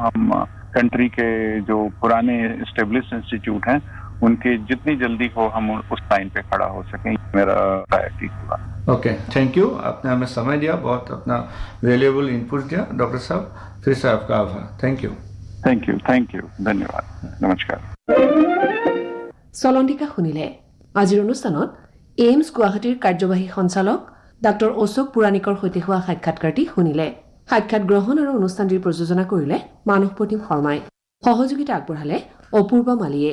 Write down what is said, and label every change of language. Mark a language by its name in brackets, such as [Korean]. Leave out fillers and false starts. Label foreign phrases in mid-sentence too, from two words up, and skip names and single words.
[Hindi] हम कंट्री के जो पुराने [English] established institute [Hindi] हैं उनके जितनी जल्दी हो हम उस लाइन पे खड़ा हो सकें, मेरा प्रायोरिटी होगा। [English] Okay, thank you. [Hindi] आपने हमें समय दिया, बहुत अपना [English] valuable input [Hindi] दिया। डॉक्टर साहब, फिर से आपका आभार। [English] Thank you. Thank you, [Hindi] धन्यवाद, नमस्कार। [Assamese] চলন্তিকা শুনিলে। আজিৰ অনুষ্ঠানত এইমছ গুৱাহাটীৰ কাৰ্যবাহী সঞ্চালক ডাক্তৰ অশোক পুৰাণিকৰ সৈতে হোৱা সাক্ষাৎকাৰটি শুনিলে। সাক্ষাৎ গ্ৰহণ আৰু অনুষ্ঠানটিৰ প্ৰযোজনা কৰিলে মানসপ্ৰতিম শৰ্মাই, সহযোগিতা আগবঢ়ালে অপূৰ্বা মালিয়ে।